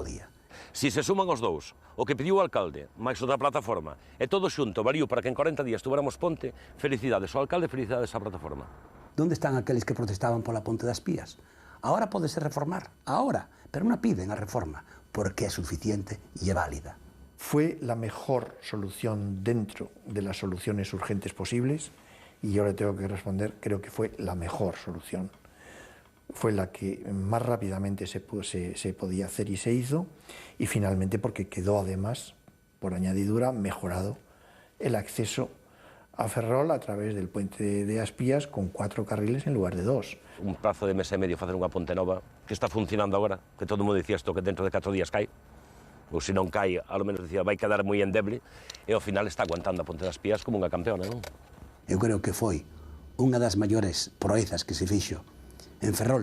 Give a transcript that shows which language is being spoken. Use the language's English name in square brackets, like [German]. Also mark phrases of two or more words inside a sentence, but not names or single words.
[Galician] Si se suman os dous, o que pediu o alcalde, máis o da plataforma, e todo xunto variou para que en 40 días tuviéramos ponte. Felicidades ao alcalde, felicidades á plataforma. Onde están aqueles que protestaban pola ponte das Pías? Ahora pódese reformar, ahora, pero non piden a reforma, porque é suficiente e é válida. [Spanish] Fue la mejor solución dentro de las soluciones urgentes posibles y yo le tengo que responder, creo que fue la mejor solución. Fue la que más rápidamente se podía hacer y se hizo, y finalmente porque quedó además, por añadidura, mejorado el acceso a Ferrol a través del puente de Aspías con 4 carriles en lugar de 2. [Galician] Un prazo de mes e medio facer unha ponte nova que está funcionando agora, que todo o mundo dicía isto que dentro de 4 días cae, ou se non cae, ao menos dicía vai quedar moi endeble, e ao final está aguantando a ponte das Pías como unha campeona, non? Eu creo que foi unha das maiores proezas que se fixo en Ferrol.